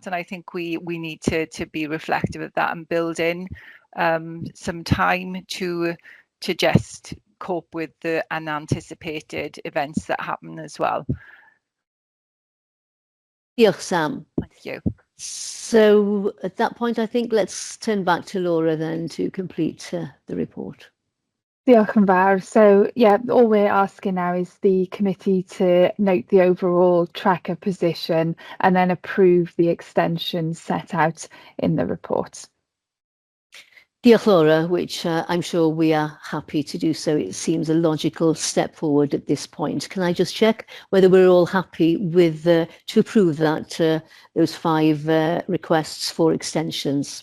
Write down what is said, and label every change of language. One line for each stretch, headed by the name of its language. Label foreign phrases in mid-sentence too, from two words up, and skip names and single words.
English: And I think we need to be reflective of that and build in some time to just cope with the unanticipated events that happen as well.
Welsh: Diolch, Sam.
English: Thank you. So at that point, I think let's turn back to Laura then to complete the report.
Welsh: Diolch yn fawr.
English: So yeah, all we're asking now is the committee to note the overall tracker position and then approve the extensions set out in the report. Diolch, Laura, which I'm sure we are happy to do so. It seems a logical step forward at this point. Can I just check whether we're all happy with to approve that those 5 requests for extensions?